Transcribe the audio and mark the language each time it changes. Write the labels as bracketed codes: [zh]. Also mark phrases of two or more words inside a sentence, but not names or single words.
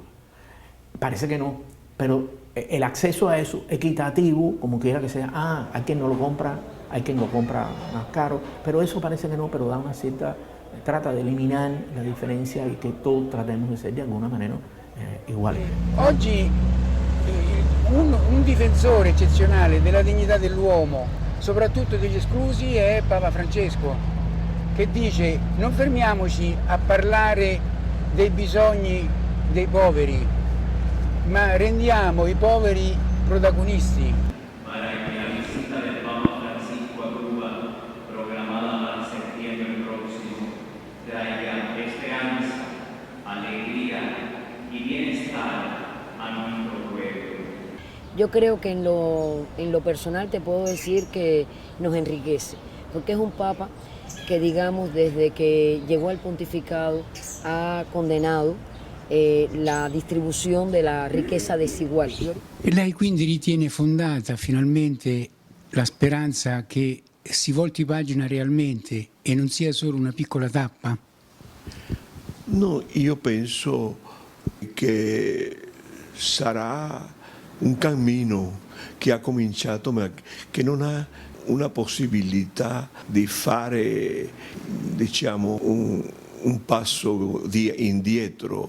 [es] Parece que no, pero el acceso a eso equitativo, como quiera que sea, hay quien no lo compra, hay quien lo compra más caro, pero eso parece que no, pero da una cierta, trata de eliminar la diferencia y que todos tratemos de ser de alguna manera iguales. [it] Oggi un difensore eccezionale della dignità dell'uomo, soprattutto degli esclusi, è Papa Francesco, che dice: non fermiamoci a parlare dei bisogni dei poveri, ma rendiamo i poveri protagonisti. [es] Para que la visita del Papa Francisco a Cuba, programada para septiembre próximo, traiga esperanza, alegría y bienestar a nuestro pueblo. Yo creo que en lo personal te puedo decir que nos enriquece, porque es un papa que, digamos, desde que llegó al pontificado ha condenado [it] la distribuzione della ricchezza [es] desigual. [it] E lei quindi ritiene fondata finalmente la speranza che si volti pagina realmente e non sia solo una piccola tappa? No, io penso che sarà un cammino che ha cominciato ma che non ha una possibilità di fare, diciamo, un passo indietro.